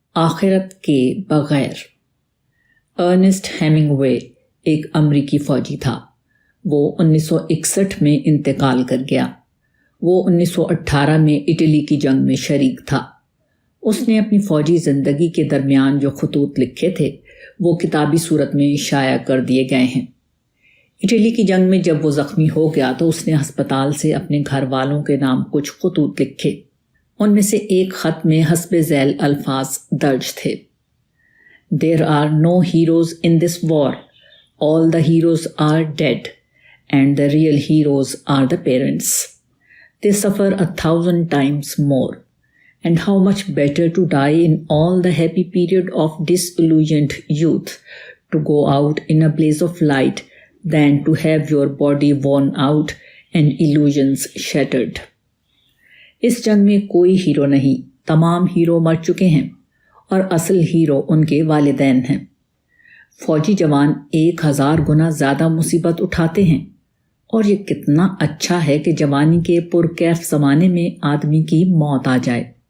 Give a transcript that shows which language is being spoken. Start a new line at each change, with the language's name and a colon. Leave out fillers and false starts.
Urdu: آخرت کے بغیر۔ ارنسٹ ہیمنگوے ایک امریکی فوجی تھا۔ وہ 1961 میں انتقال کر گیا۔ وہ 1918 میں اٹلی کی جنگ میں شریک تھا۔ اس نے اپنی فوجی زندگی کے درمیان جو خطوط لکھے تھے وہ کتابی صورت میں شائع کر دیے گئے ہیں۔ اٹلی کی جنگ میں جب وہ زخمی ہو گیا تو اس نے ہسپتال سے اپنے گھر والوں کے نام کچھ خطوط لکھے۔ ان میں سے ایک خط میں حسب ذیل الفاظ درج تھے:
English: There are no heroes in this war. All the heroes are dead, and the real heroes are the parents. They suffer 1,000 times more. And how much better to die in all the happy period of disillusioned youth, to go out in a blaze of light, than to have your body worn out and illusions shattered.
Urdu: اس جنگ میں کوئی hero نہیں، تمام hero مر چکے ہیں، اور اصل ہیرو ان کے والدین ہیں۔ فوجی جوان 1000 گنا زیادہ مصیبت اٹھاتے ہیں، اور یہ کتنا اچھا ہے کہ جوانی کے پرکیف زمانے میں آدمی کی موت آ جائے۔